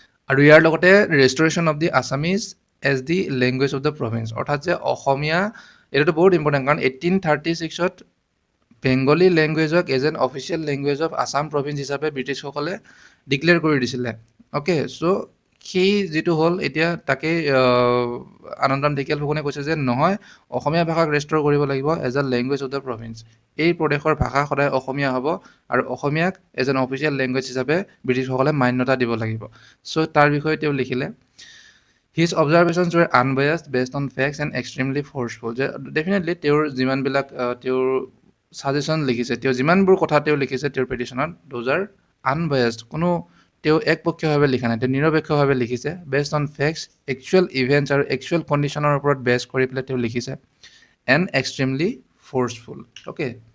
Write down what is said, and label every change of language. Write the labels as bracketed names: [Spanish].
[Assamese] আৰু ইয়াৰ লগতে [English] restoration of the Assamese as the language of the province, [Assamese] অৰ্থাৎ যে অসমীয়া, এইটোতো বহুত ইম্পৰ্টেণ্ট কাৰণ 1836ত Bengali লেংগুৱেজক [English] as an official language of Assam province [Assamese] হিচাপে ব্ৰিটিছসকলে ডিক্লেয়াৰ কৰি দিছিলে, অ'কে। চ' সেই যিটো হ'ল এতিয়া তাকেই আনন্দৰাম ঢেকীয়াল ফুকনে কৈছে যে নহয়, অসমীয়া ভাষাক ৰেষ্ট'ৰ কৰিব লাগিব [English] As a language of the province. [Assamese] এই প্ৰদেশৰ ভাষা সদায় অসমীয়া হ'ব আৰু অসমীয়াক [English] as an official language [Assamese] হিচাপে ব্ৰিটিছসকলে মান্যতা দিব লাগিব। চ' তাৰ বিষয়ে তেওঁ লিখিলে [English] His observations were unbiased, based on facts and extremely forceful. [Assamese] যে ডেফিনেটলি তেওঁৰ যিমানবিলাক তেওঁৰ ছাজেশ্যন লিখিছে, তেওঁ যিমানবোৰ কথা তেওঁ লিখিছে তেওঁৰ পেটিশ্যনত, [English] Those are unbiased. [Assamese] কোনো তেওঁ একপক্ষীয়ভাৱে লিখা নাই, তেওঁ নিৰপেক্ষভাৱে লিখিছে, [English] based on facts, [Assamese] actual events আৰু একচুৱেল কণ্ডিশ্যনৰ ওপৰত বেছ কৰি পেলাই তেওঁ লিখিছে, [English] and extremely forceful, [Assamese] অ'কে।